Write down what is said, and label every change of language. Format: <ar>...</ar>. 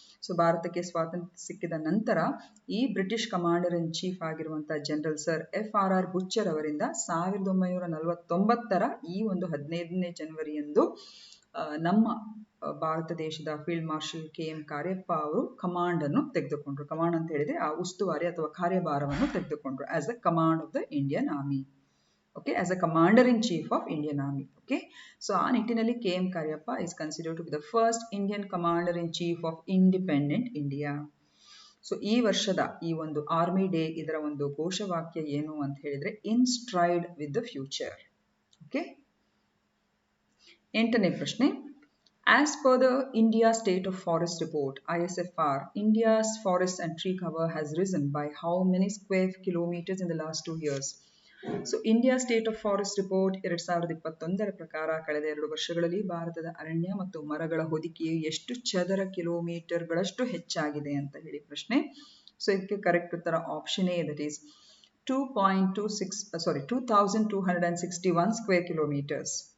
<kn>So ಭಾರತಕ್ಕೆ ಸ್ವಾತಂತ್ರ್ಯ ಸಿಕ್ಕಿದ ನಂತರ ಈ ಬ್ರಿಟಿಷ್ ಕಮಾಂಡರ್ ಇನ್ ಚೀಫ್ ಆಗಿರುವಂತಹ ಜನರಲ್ ಸರ್ FRR ಬುಚರ್ ಅವರಿಂದ 1949ರ ಈ ಒಂದು 15ನೇ ಜನವರಿಯಂದು ನಮ್ಮ ಭಾರತ ದೇಶದ ಫೀಲ್ಡ್ ಮಾರ್ಷಲ್ KM ಕಾರ್ಯಪ್ಪ ಅವರು ಕಮಾಂಡ್ ಅನ್ನು ತೆಗೆದುಕೊಂಡ್ರು. ಕಮಾಂಡ್ ಅಂತ ಹೇಳಿದ್ರೆ ಆ ಉಸ್ತುವಾರಿ ಅಥವಾ ಕಾರ್ಯಭಾರವನ್ನು ತೆಗೆದುಕೊಂಡ್ರು</kn> <en>As a command of the Indian army. Okay, as a commander-in-chief of Indian Army. Okay, so</en> <kn>ಆ ನಿಟ್ಟಿನಲ್ಲಿ</kn> <en>KM Cariappa is considered to be the first Indian commander-in-chief of independent India.</en> <kn>So ಈ ವರ್ಷದ ಈ ಒಂದು ಆರ್ಮಿ ಡೇ, ಇದರ ಒಂದು ಘೋಷವಾಕ್ಯ ಏನು ಅಂತ ಹೇಳಿದ್ರೆ</kn> <en>In stride with the future.</en> <kn>Okay, 8ನೇ ಪ್ರಶ್ನೆ.</kn> <en>As per the India State of Forest Report ISFR, India's forest and tree cover has risen by how many square kilometers in the last 2 years?</en> <kn>So India state of forest report 2021ರ ಪ್ರಕಾರ ಕಳೆದ 2 ವರ್ಷಗಳಲ್ಲಿ ಭಾರತದ ಅರಣ್ಯ ಮತ್ತು ಮರಗಳ ಹೊದಿಕೆಯು ಎಷ್ಟು ಚದರ ಕಿಲೋಮೀಟರ್ಗಳಷ್ಟು ಹೆಚ್ಚಾಗಿದೆ ಅಂತ ಹೇಳಿ ಪ್ರಶ್ನೆ. ಸೊ ಇದಕ್ಕೆ ಕರೆಕ್ಟ್ ಉತ್ತರ option A,</kn> <en>That is 2261 square kilometres.</en>